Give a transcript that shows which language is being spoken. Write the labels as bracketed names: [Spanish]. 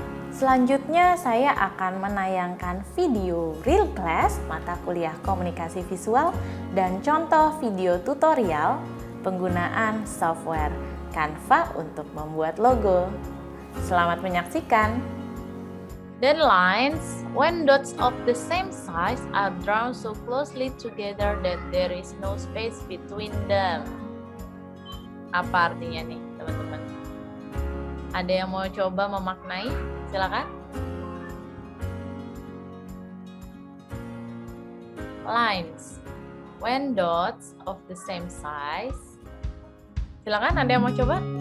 [Indonesian] Selanjutnya saya akan menayangkan video real class mata kuliah komunikasi visual dan contoh video tutorial penggunaan software Canva untuk membuat logo. Selamat menyaksikan. [English] Then lines, when dots of the same size are drawn so closely together that there is no space between them. [Indonesian] Apa artinya nih, teman-teman? Ada yang mau coba memaknai? Silakan. [English] Lines, when dots of the same size. [Indonesian] Silakan, ada yang mau coba?